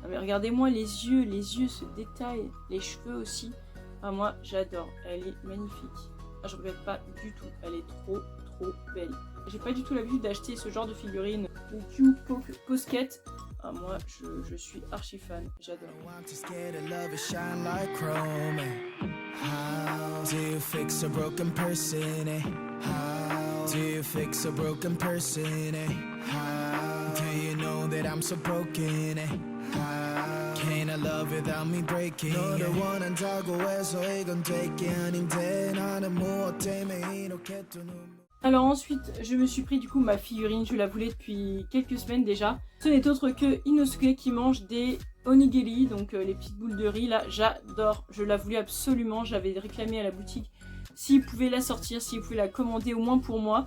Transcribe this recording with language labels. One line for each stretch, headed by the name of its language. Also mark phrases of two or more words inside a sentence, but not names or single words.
French: Ah, mais regardez-moi les yeux, ce détail, les cheveux aussi. Ah moi j'adore, elle est magnifique. Ah, je regrette pas du tout, elle est trop belle. J'ai pas du tout l'habitude d'acheter ce genre de figurines ou Q Posket. Ah moi je suis archi fan, j'adore.
English: Can't love without me breaking.
Korean: 너를 원한다고 해서 이건 될게 아닌데 나는 무엇 때문에 이렇게 또
French: Alors ensuite, je me suis pris du coup ma figurine, je la voulais depuis quelques semaines déjà. Ce n'est autre que Inosuke qui mange des onigiri, donc les petites boules de riz là, j'adore. Je la voulais absolument, j'avais réclamé à la boutique s'il pouvait la sortir, s'il pouvait la commander au moins pour moi.